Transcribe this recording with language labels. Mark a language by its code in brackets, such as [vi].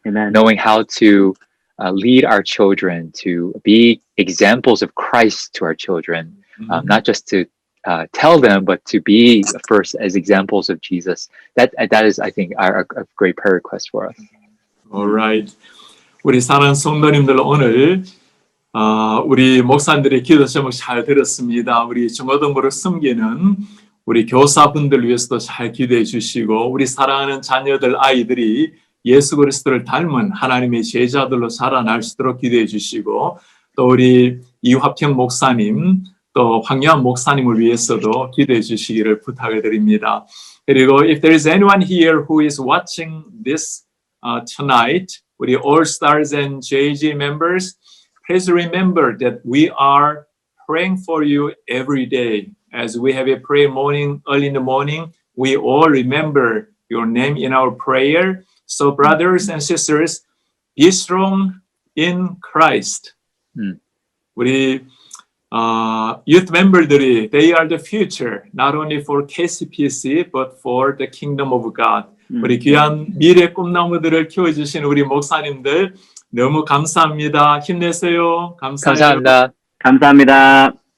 [en] Amen. Knowing how to lead our children to be examples of Christ to our children, not just to tell them, but to be first as examples of Jesus. That is, I think, a great prayer request for us. All right. [ko] 우리 사랑하는 성도님들 오늘 우리 목사님들의 기도 제목 잘 들었습니다. 우리 중고등부를 섬기는 우리 교사분들 위해서도 잘 기도해 주시고 우리 사랑하는 자녀들 아이들이 예수 그리스도를 닮은 하나님의 제자들로 자라날 수 있도록 기도해 주시고 또 우리 이화평 목사님 또 황여한 목사님을 위해서도 기도해 주시기를 부탁을 드립니다. [en] 그리고 if there is anyone here who is watching this tonight, 우리 All Stars and JG members, please remember that we are praying for you every day. As we have a prayer morning, early in the morning, we all remember your name in our prayer. So brothers and sisters, be strong in Christ. 우리 youth member들이 they are the future, not only for KCPC, but for the kingdom of God. [ko] 우리 귀한 미래 꿈나무들을 키워주신 우리 목사님들 너무 감사합니다. 힘내세요. 감사합니다. 감사합니다.